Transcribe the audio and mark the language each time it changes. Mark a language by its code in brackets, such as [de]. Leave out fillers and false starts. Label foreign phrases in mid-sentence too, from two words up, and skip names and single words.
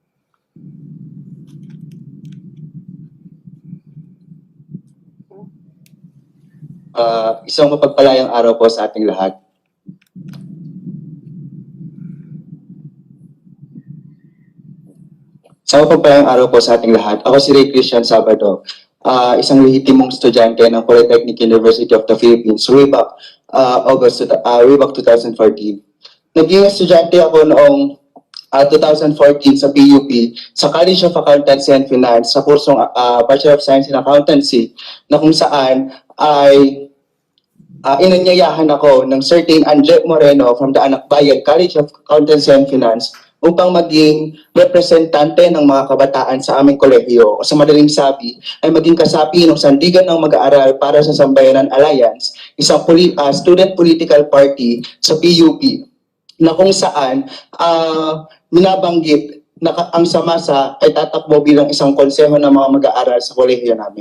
[tl] Isang mapagpalayang araw po sa ating lahat. Isang mapagpalayang araw po sa ating lahat. Ako si Ray Christian Sabado, isang lehitimong estudyante ng Polytechnic University of the Philippines [en] way back [tl] 2014. Naging estudyante ako noong 2014 sa PUP, sa College of Accountancy and Finance, sa kursong Bachelor of Science in Accountancy, na kung saan ay inanyayahan ako ng certain Andre Moreno from the Anak Bayan College of Accountancy and Finance upang maging representante ng mga kabataan sa aming kolehiyo. O sa madaling sabi, ay maging kasapi ng sandigan ng mag-aaral para sa Sambayanan Alliance, isang [en] student political party [tl] sa PUP, na kung saan minabanggit na ang samasa ay tatakbo bilang isang konseho ng mga mag-aaral sa kolehiyo namin.